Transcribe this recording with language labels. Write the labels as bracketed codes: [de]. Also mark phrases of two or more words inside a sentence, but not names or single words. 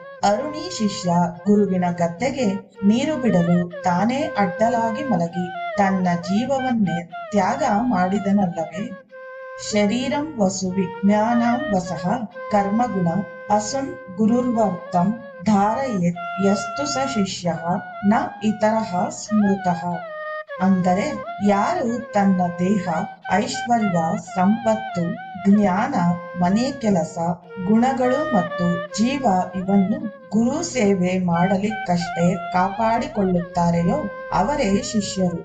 [kn] ಅರುಣಿ ಶಿಷ್ಯ ಗುರುವಿನ ಗದ್ದೆಗೆ ನೀರು ಬಿಡಲು ತಾನೇ ಅಡ್ಡಲಾಗಿ ಮಲಗಿ ತನ್ನ ಜೀವವನ್ನೇ ತ್ಯಾಗ ಮಾಡಿದನಲ್ಲವೇ. [sa] ಶರೀರಂ ವಸು ವಿಜ್ಞಾನಂ ವಸಃ ಕರ್ಮಗುಣ ಅಸುನ್ ಗುರುರ್ವರ್ತಂ ಧಾರಯೇತ್ ಯಸ್ತು ಸ ಶಿಷ್ಯ ನ ಇತರಃ ಸ್ಮೃತಃ. [kn] ಅಂದರೆ ಯಾರು ತನ್ನ ದೇಹ, ಐಶ್ವರ್ಯ, ಸಂಪತ್ತು, ಜ್ಞಾನ, ಮನೆ ಕೆಲಸ, ಗುಣಗಳು ಮತ್ತು ಜೀವ ಇವನ್ನು ಗುರು ಸೇವೆ ಮಾಡಲಿಕ್ಕಷ್ಟೇ ಕಾಪಾಡಿಕೊಳ್ಳುತ್ತಾರೆಯೋ ಅವರೇ ಶಿಷ್ಯರು.